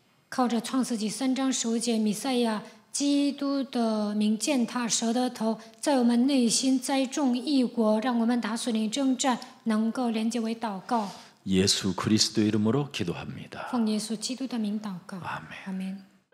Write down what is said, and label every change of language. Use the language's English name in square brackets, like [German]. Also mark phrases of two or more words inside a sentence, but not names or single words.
[Chinese] 靠着创世纪3章15节弥赛亚基督的名践踏蛇的头，在我们内心栽种义果，让我们打属灵征战，能够连接为祷告。 [Korean] 예수 그리스도 이름으로 기도합니다. [Chinese] 奉耶稣基督的名祷告。 [Korean] 아멘. [Chinese] 阿门。